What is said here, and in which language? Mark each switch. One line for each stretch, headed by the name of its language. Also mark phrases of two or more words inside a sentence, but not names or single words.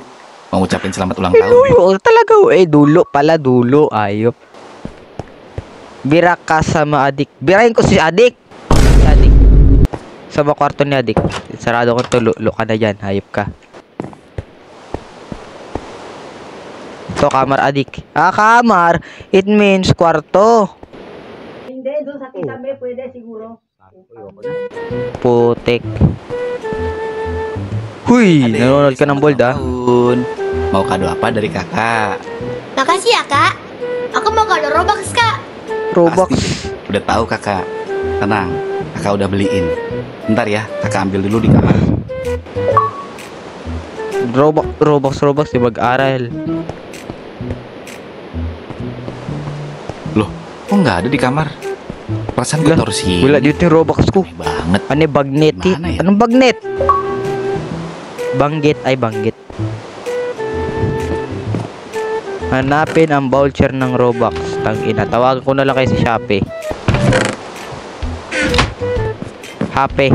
Indonesian: Mau ngucapin selamat ulang tahun.
Filipino: Dulo talaga. Dulo pala. Dulo. Ayop. Bira ka
Indonesian: sama adik.
Filipino: Birahin ko si adik. Si adik. Sa kwarto ni adik. Sarado ko to. Lulo ka na dyan. Ayop ka. Ito,
Indonesian: kamar adik. Ah, kamar.
English: It means kwarto.
Filipino: Hindi, doon sa kitabi, pwede siguro. Putik. Huy, nanonood ka ng bold, ah.
Indonesian: Tahun. Mau kado apa dari kakak? Makasih ya, Kak. Aku mau kado Robux, Kak. Robux. Pasti. Udah tahu kakak. Tenang, kakak udah beliin. Bentar ya, kakak ambil dulu di kamar.
Filipino: Robux di mag-aral.
Indonesian: Loh, kok nggak ada di kamar? Perasaan gue taruh sini.
Filipino: Wala dito yung Robux ko.
Indonesian: Aneh banget.
Filipino: Ano yung bagnet?
Indonesian: Mana ya?
Filipino: Anong bagnet? Banggit ay banggit. Hanapin ang voucher ng Robux. Tangina, tawagan ko na lang kayo sa Shopee.
English: Happy.